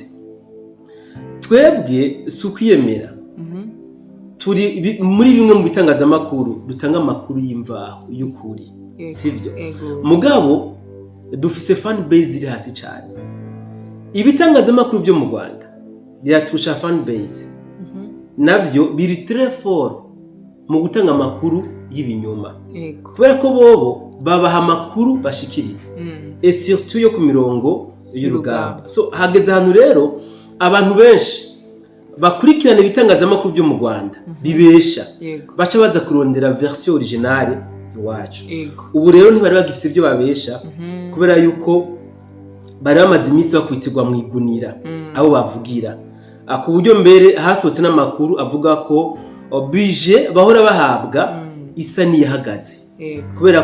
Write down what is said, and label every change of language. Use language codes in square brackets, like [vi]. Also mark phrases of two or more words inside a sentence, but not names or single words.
[rn] twebwe sukwiyemera turi muri bimwe mu bitangazamakuru dutanga amakuru y'imvaho y'ukuri sivyo mugabo dufise [en] fan base [rn] iri hasi cyane ibitangazamakuru byo mu Rwanda biratusha [en] fan base [rn] navyo biri [fr] très fort [rn] mu gutanga amakuru y'ibinyoma kubera ko bobo babaha amakuru bashikiriza [fr] et surtout [rn] yo ku mirongo y'urugamba so hageze hano rero abantu benshi bakurikirana ibitangazamakuru byo mu Rwanda bibesha baca baza kurondera [fr] version originale [rn] iwacu ubu rero ntibari bagifise ibyo babesha kubera yuko bari bamaze imisi bakwitirwa mu igunira abo bavugira ku buryo mbere hasohotse n'amakuru avuga ko budget bahora bahabwa isa niyahagaze kubera